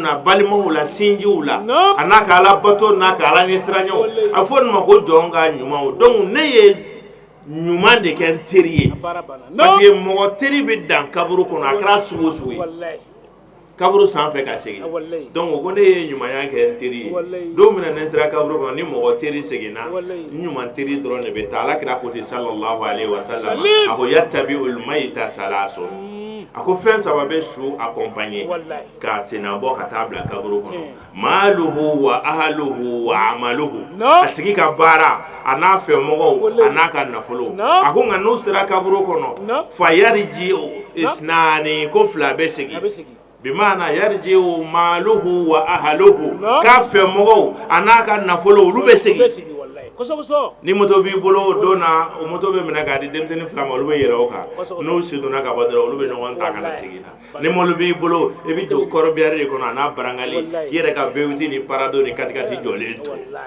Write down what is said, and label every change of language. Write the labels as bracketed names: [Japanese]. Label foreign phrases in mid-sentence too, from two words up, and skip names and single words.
[Bambara] na balimaw la sinjiw la a n'a ka ala bato n'a ka ala ɲɛsiranɲɛw a fɔ nin ma ko jɔn ka ɲumanw donc ne ye ɲuman de kɛ n teri ye [French] parce que [Bambara] mɔgɔ teri bɛ dan kaburu kɔnɔ a kɛra sugu o sugu ye kaburu sanfɛ ka segin donc ko ne ye ɲumanya kɛ n teri ye don min na ne sera kaburu kɔnɔ ni mɔgɔ teri seginna n ɲuman teri dɔrɔn de bɛ taa alakira ko ten [Arabic] صلى الله عليه وسلم [Bambara] a ko [Arabic] يتبع الميت ثلاثة [Bambara] a ko fɛn saba bɛ su accompagner k'a senna bɔ ka taa bila kaburu kɔnɔ [Arabic] ماله وأهله وعمله [Bambara] a tigi ka baara a n'a fɛmɔgɔw a n'a ka nafolo a ko nka n'u sera kaburu kɔnɔ [Arabic] فيرجع اثنان [Bambara] ko fila bɛ segin bimana [Arabic] يرجع ماله وأهله [Bambara] ka fɛmɔgɔw a n'a ka nafolo olu bɛ segin ni moto b'i bolo don na o moto bɛ minɛ k'a di denmisɛnnin fila ma olu bɛ yɛlɛ o kan n'u sidonna ka bɔ dɔrɔn olu bɛ ɲɔgɔn ta ka na segin na ni mɔbili b'i bolo i bɛ don kɔrɔbiyari de kɔnɔ a n'a barangali k'i yɛrɛ ka V8 ni parado ni katikati jɔlen to